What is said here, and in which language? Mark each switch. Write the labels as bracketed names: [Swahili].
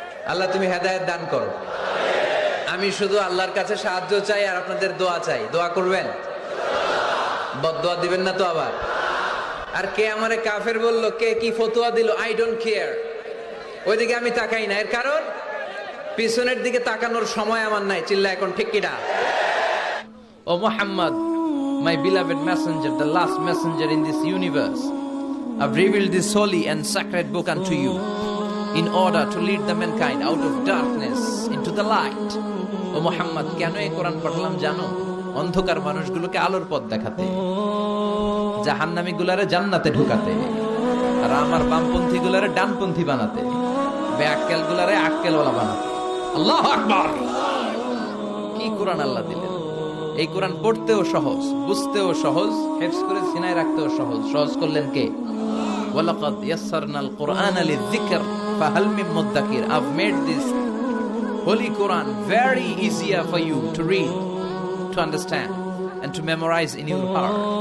[Bangla] আল্লাহ তুমি হেদায়েত দান করো। আমি শুধু আল্লাহর কাছে সাহায্য চাই আর আপনাদের দোয়া চাই। দোয়া করবেন, বদদোয়া দিবেন না তো আবার। আর কে আমারে কাফের বললো, কে কি ফতোয়া দিল, [English] I don't care. [Bangla] ওইদিকে আমি তাকাই না। এর কারণ পিছনের দিকে তাকানোর সময় আমার নাই। চিল্লা এখন ঠিক কিনা? [English] ও Muhammad, my beloved messenger, the last messenger in this universe, I've revealed this holy and sacred book unto you in order to lead the mankind out of darkness into the light. [Bangla] ও মুহাম্মদ, কেন এই কোরআন পাঠালাম জানো? অন্ধকার মানুষগুলোকে আলোর পথ দেখাতে, জাহান্নামী গুলারে জান্নাতে ঢুকাতে, আর আমার বামপন্থী গুলারে ডানপন্থী বানাতে, বেআক্কেল গুলারে আক্কেলওয়ালা বানাতে। আল্লাহু আকবার! কি কোরআন আল্লাহ দিলেন! এই কোরআন পড়তেও সহজ, বুঝতেও সহজ, হেফজ করে সিনায় রাখতেও সহজ। সহজ করলেন কে? [Arabic] ওয়ালাকাদ ইয়াসসারনাল কুরআনা লিযিকর ফাহাল মিন মুদ্দাকির। [English] I've made this holy Quran very easier for you to read, to understand and to memorize in your heart.